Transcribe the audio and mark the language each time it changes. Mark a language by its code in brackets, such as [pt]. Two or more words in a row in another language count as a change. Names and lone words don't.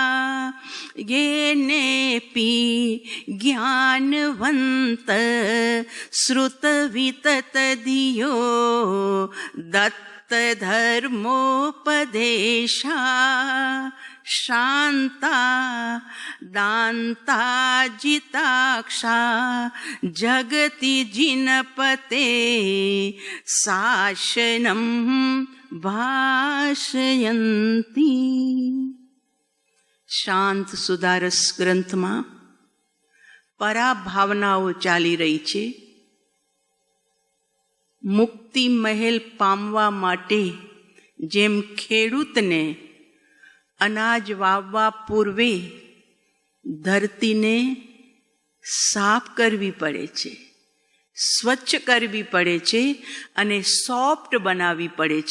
[sa] येनेऽपि ज्ञानवन्त श्रुतविततधियो दत्तधर्मोपदेशा शांता दान्ता जिताक्षा जगति जिनपते शासनं ભાષયંતી. [gu] શાંત સુધારસ ગ્રંથમાં પરાભાવનાઓ ચાલી રહી છે. મુક્તિ મહેલ પામવા માટે જેમ ખેડૂતને અનાજ વાવવા પૂર્વે ધરતીને સાફ કરવી પડે છે, સ્વચ્છ કરવી પડે છે અને સોફ્ટ બનાવવી પડે છે.